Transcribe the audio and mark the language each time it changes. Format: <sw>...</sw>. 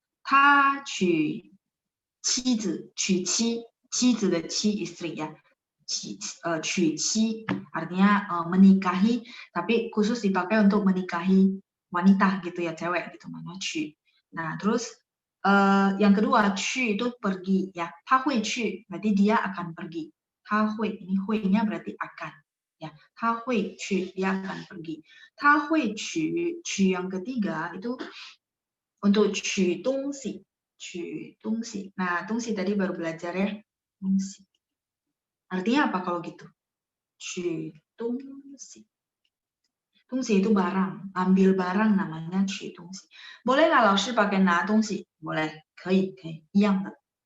<zh>他娶妻子, 娶妻, 妻子的妻</zh> <id>istri ya. 娶妻 artinya menikahi, tapi khusus dipakai untuk menikahi wanita gitu ya, cewek gitu mana 娶. Nah, terus yang kedua 去 itu pergi ya.</id> <zh>他会去</zh> <id>berarti dia akan pergi. 他会 ini 会-nya berarti akan ya.</id> <zh>他会去</zh> <id>dia akan pergi.</id> <zh>他会取</zh> <id>yang ketiga itu untuk</id> <zh>取东西. 取东西.</zh> <id>Nah, 东西 tadi baru belajar ya. 东西.Artinya apa kalau gitu?</id> <zh>取东西.</zh> <id>东西 itu barang, ambil barang namanya 取东西. Boleh nggak 老师 pakai</id> <zh>拿东西?</zh> <id>Boleh,</id> <zh>可以,一样的.</zh>